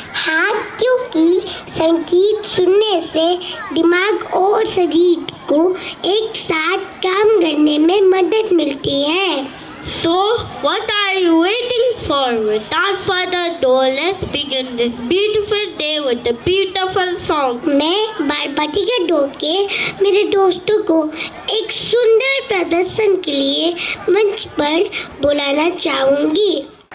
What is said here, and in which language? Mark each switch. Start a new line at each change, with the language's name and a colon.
Hindi: हाँ, क्योंकि संगीत सुनने से दिमाग और शरीर को एक साथ काम करने में मदद मिलती है।
English: So, what are you waiting for? Without further ado, let's begin this beautiful day with a beautiful song.
Hindi: मैं बारबटिका डो के मेरे दोस्तों को एक सुंदर प्रदर्शन के लिए मंच पर बुलाना चाहूंगी।